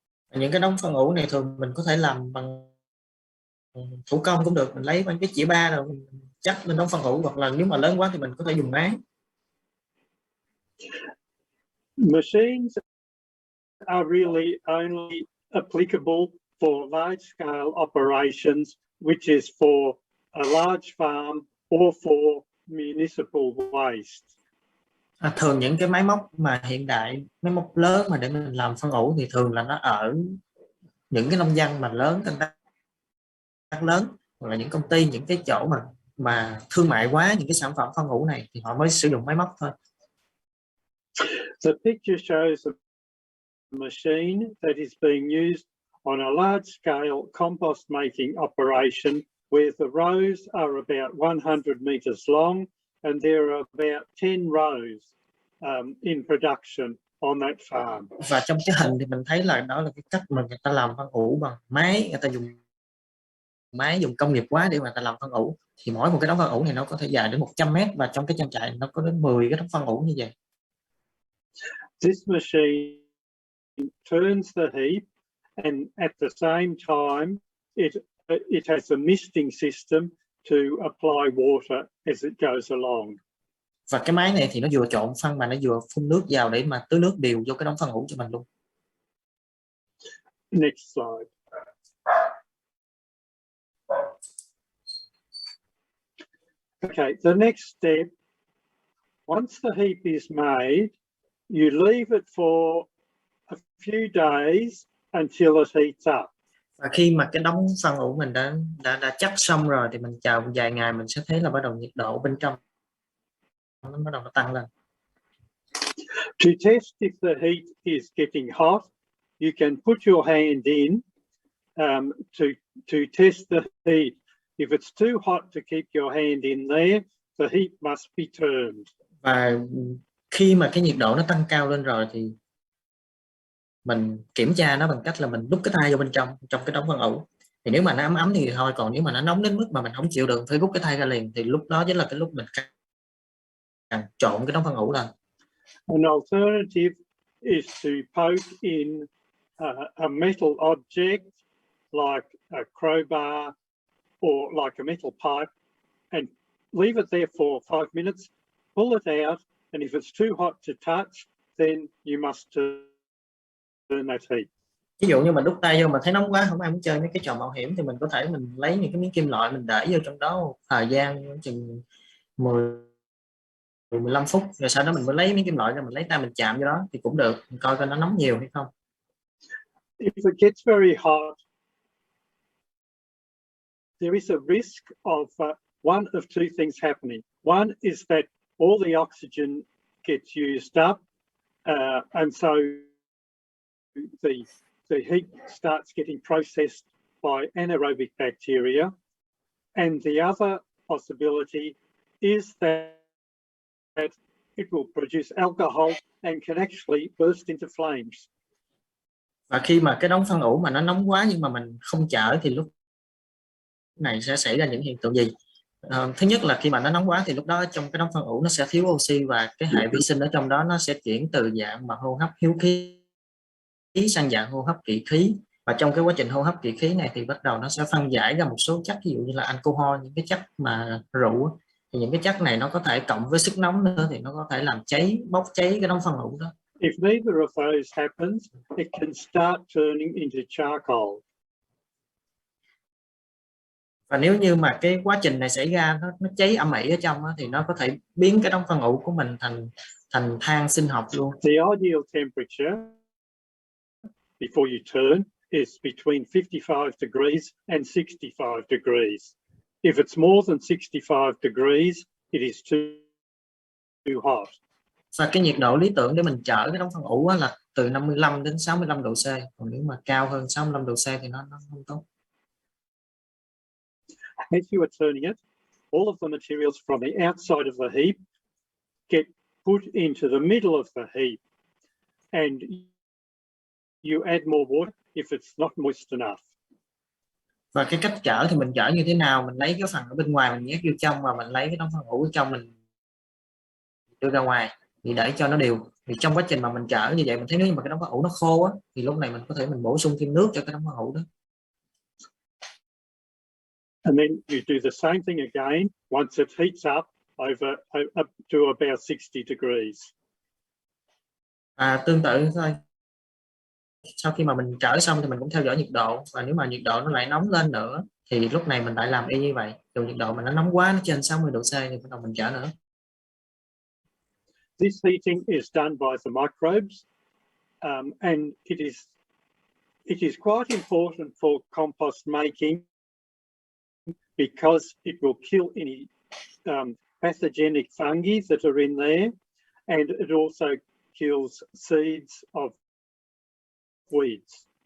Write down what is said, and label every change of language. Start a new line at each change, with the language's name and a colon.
Vietnamese: Những cái đống phân ủ này thường mình có thể làm bằng thủ công cũng được, mình lấy bằng cái chĩa ba rồi mình chắc lên đống phân ủ, hoặc là nếu mà lớn quá thì mình có thể dùng máy.
English: Machines are really only applicable for large scale operations, which is for a large farm or for municipal waste.
Vietnamese: Thường những cái máy móc mà hiện đại, máy móc lớn mà để mình làm phân ủ thì thường là nó ở những cái nông dân mà lớn, canh tác lớn, hoặc là những công ty, những cái chỗ mà thương mại quá những cái sản phẩm phân ủ này thì họ mới sử dụng máy móc thôi.
English: The picture shows a machine that is being used on a large scale compost making operation where the rows are about 100 meters long and there are about 10 rows in production on that farm.
Vietnamese: Và trong cái hình thì mình thấy là đó là cái cách mà người ta làm phân ủ bằng máy, người ta dùng máy dùng công nghiệp quá để mà ta làm phân ủ, thì mỗi một cái đống phân ủ này nó có thể dài đến 100 mét, và trong cái trang trại nó có đến 10 cái đống phân ủ như vậy.
English: This machine turns the heap, and at the same time, it has a misting system to apply water as it goes along.
Vietnamese: Và cái máy này thì nó vừa trộn phân mà nó vừa phun nước vào để mà tưới nước đều vô cái đống phân ủ cho mình luôn.
English: Next slide. Okay, the next step, once the heap is made, you leave it for a few days until it heats up.
Vietnamese: Và khi mà cái đống phân ủ mình đã chắc xong rồi thì mình chờ vài ngày, mình sẽ thấy là bắt đầu nhiệt độ bên trong nó bắt đầu nó tăng lên.
English: To test if the heat is getting hot, you can put your hand in to test the heat. If it's too hot to keep your hand in there, the heat must be turned.
Vietnamese: Và khi mà cái nhiệt độ nó tăng cao lên rồi thì mình kiểm tra nó bằng cách là mình đút cái tay vô bên trong cái đống phân ủ. Thì nếu mà nó ấm thì thôi, còn nếu mà nó nóng đến mức mà mình không chịu được phải rút cái tay ra liền, thì lúc đó chính là cái lúc mình càng trộn cái đống phân ủ lên.
English: An alternative is to poke in a metal object like a crowbar or like a metal pipe and leave it there for 5 minutes, pull it out, and if it's too hot to touch, then you must turn that heat.
Vietnamese: Ví dụ như mình đút tay vô mà thấy nóng quá, không ai muốn chơi mấy cái trò mạo hiểm, thì mình có thể mình lấy những cái miếng kim loại mình để vô trong đó thời gian chừng 10-15 phút, rồi sau đó mình mới lấy miếng kim loại ra, mình lấy tay mình chạm vô đó thì cũng được, mình coi nó nóng nhiều hay không.
English: If it gets very hot, there is a risk of one of two things happening. One is that all the oxygen gets used up, and so the heat starts getting processed by anaerobic bacteria. And the other possibility is that it will produce alcohol and can actually burst into flames.
Vietnamese: Và khi mà cái đống phân ủ mà nó nóng quá nhưng mà mình không chở thì lúc này sẽ xảy ra những hiện tượng gì? Thứ nhất là khi mà nó nóng quá thì lúc đó trong cái đống phân ủ nó sẽ thiếu oxy, và cái hệ vi sinh ở trong đó nó sẽ chuyển từ dạng mà hô hấp hiếu khí sang dạng hô hấp kỵ khí. Và trong cái quá trình hô hấp kỵ khí này thì bắt đầu nó sẽ phân giải ra một số chất, ví dụ như là alcohol, những cái chất mà rượu. Thì những cái chất này nó có thể cộng với sức nóng nữa thì nó có thể làm bốc cháy cái đống phân ủ đó.
English: If neither of those happens, it can start turning into charcoal.
Vietnamese: Và nếu như mà cái quá trình này xảy ra nó cháy âm ỉ ở trong đó, thì nó có thể biến cái đống phân ủ của mình thành than sinh học luôn.
English: The ideal temperature before you turn is between 55 degrees and 65 degrees. If it's more than 65 degrees, it is too hot.
Vietnamese: Và cái nhiệt độ lý tưởng để mình chở cái đống phân ủ là từ 55 đến 65 độ C. Còn nếu mà cao hơn 65 độ C thì nó không tốt.
English: As you are turning it, all of the materials from the outside of the heap get put into the middle of the heap, and you add more water if it's not moist enough.
Vietnamese: Và cái cách chở thì mình chở như thế nào? Mình lấy cái phần ở bên ngoài mình nhét vô trong, và mình lấy cái đống phân ủ ở trong mình đưa ra ngoài thì để cho nó đều. Thì trong quá trình mà mình chở như vậy, mình thấy nếu mà cái đống phân ủ nó khô á, thì lúc này mình có thể mình bổ sung thêm nước cho cái đống phân ủ đó.
English: And then you do the same thing again once it heats up up to about 60 degrees.
Vietnamese: Tương tự thôi. Sau khi mà mình chở xong thì mình cũng theo dõi nhiệt độ, và nếu mà nhiệt độ nó lại nóng lên nữa thì lúc này mình lại làm y như vậy. Dù nhiệt độ mà nó nóng quá, nó trên 60 độ C thì bắt đầu mình chở nữa.
English: This heating is done by the microbes, and it is quite important for compost making because it will kill any pathogenic fungi that are in there, and it also kills seeds of weeds.